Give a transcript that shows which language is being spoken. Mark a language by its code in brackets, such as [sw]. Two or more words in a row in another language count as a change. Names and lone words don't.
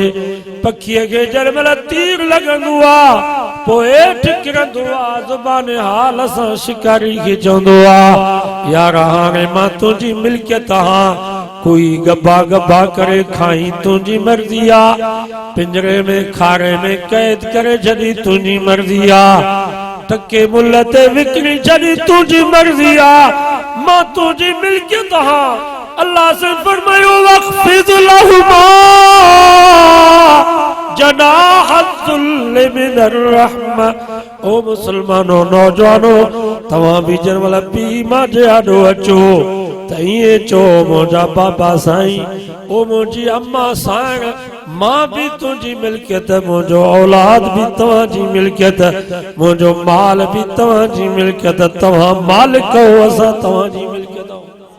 [sd] पखीअ खे जॾहिं महिल तीर लॻंदो आहे पोइ हेठि किरंदो आहे, ज़ुबान हाल सां शिकारी खे चवंदो आहे यार हाणे मां तुंहिंजी मिल्कियत हां, कोई गब्बा गब्बा करे खाई तुंहिंजी मर्ज़ी आ, पिंजरे में खारे में कैद करे छॾी तुंहिंजी मर्ज़ी आ, टके मुल्ल ते विकिणी छॾी तुंहिंजी मर्ज़ी आ, मां तुंहिंजी मिल्कियत हां। अल्लाह से फरमायो [ar] واخفض لهما جناح الذل من الرحمة. [sd] ओ मुसलमानो नौजवानो तव्हां भी जन वाला पी मां जियाडो अचो त ईअं चओ मुंहिंजा बाबा साईं, ओ मुंहिंजी अम्मा साईं, मां भी तुंहिंजी मिल्कियत, मुंहिंजो औलाद भी तव्हांजी मिल्कियत, मुंहिंजो माल भी तव्हांजी मिल्कियत, तव्हां मालिक हो, असां तव्हांजी मिल्कियत आहियूं।